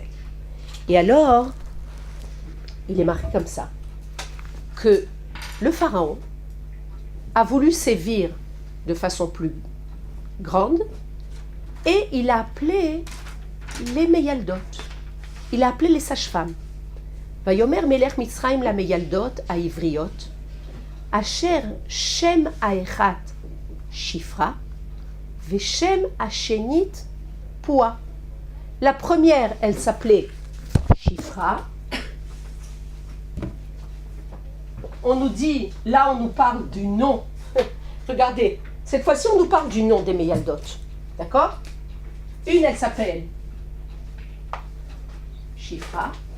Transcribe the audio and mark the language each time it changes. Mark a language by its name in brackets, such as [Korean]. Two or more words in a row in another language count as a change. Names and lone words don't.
[French] Et alors, il est marqué comme ça, que le pharaon a voulu sévir de façon plus grande et il a appelé les Meyaldot. Il a appelé les sages-femmes. [Hebrew] ויאמר מלך מצרים למילדות העבריות, אשר שם האחת שפרה, ושם השנית פועה. [French] La première, elle s'appelait Shifra. On nous dit, là on nous parle du nom. Regardez, cette fois-ci on nous parle du nom des Meyaldot. D'accord? Une, elle s'appelle Shifra.